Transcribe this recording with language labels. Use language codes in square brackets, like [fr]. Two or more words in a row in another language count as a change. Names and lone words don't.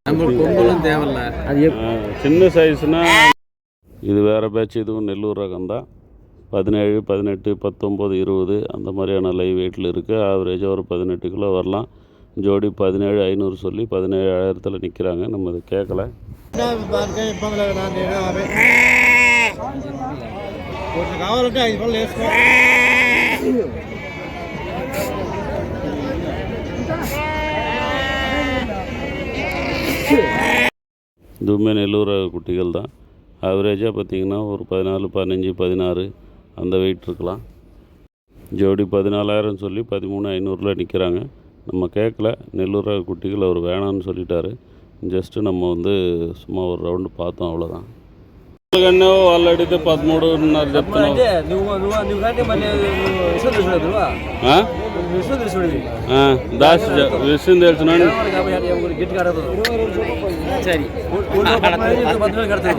[ta] சின்ன சைஸ்னால் இது வேறு பேட்ச். இதுவும் நெல்லூர் ரகம் தான். 17, 18, 19, 20 அந்த மாதிரியான லைவ் வெயிட்டில் இருக்குது. ஆவரேஜாக ஒரு 18 கிலோ வரலாம். ஜோடி 17,500 சொல்லி 17,000 நிற்கிறாங்க. நம்ம அதை கேட்கல. [te] కావాలంటే 5 పళ్ళు వేసుకో. [ta] இதுவுமே நெல்லூர் குட்டிகள் தான். ஆவரேஜாக பார்த்திங்கன்னா ஒரு 14, 15, 16 அந்த வெயிட் இருக்கலாம். ஜோடி 14,000 சொல்லி 13,500 நிற்கிறாங்க. நம்ம கேட்கல, நெல்லூர் குட்டிகள் அவர் வேணான்னு சொல்லிட்டாரு. ஜஸ்ட்டு நம்ம வந்து சும்மா ஒரு ரவுண்டு பார்த்தோம், అவ்வளோதான். [te] కన్నా వాళ్ళు అడిగితే 13.5 చెప్తున్నావు. దాస్ విషయం తెలిసిన సరే 14,000 కడతావు.